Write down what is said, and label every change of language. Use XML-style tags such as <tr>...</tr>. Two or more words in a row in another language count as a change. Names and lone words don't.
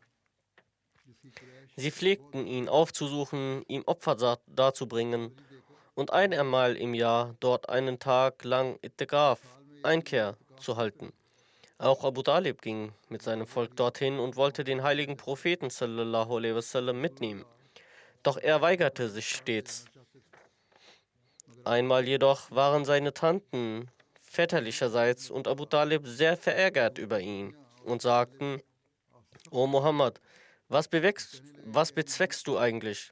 <de>Sie pflegten ihn aufzusuchen, ihm Opfer darzubringen und einmal im Jahr dort einen Tag lang Itikaf, Einkehr, zu halten. Auch Abu Talib ging mit seinem Volk dorthin und wollte den heiligen Propheten</de> <ar>صلى الله عليه وسلم</ar> <de>mitnehmen. Doch er weigerte sich stets. Einmal jedoch waren seine Tanten väterlicherseits und Abu Talib sehr verärgert über ihn und sagten: O Muhammad, was bezweckst du eigentlich?</de>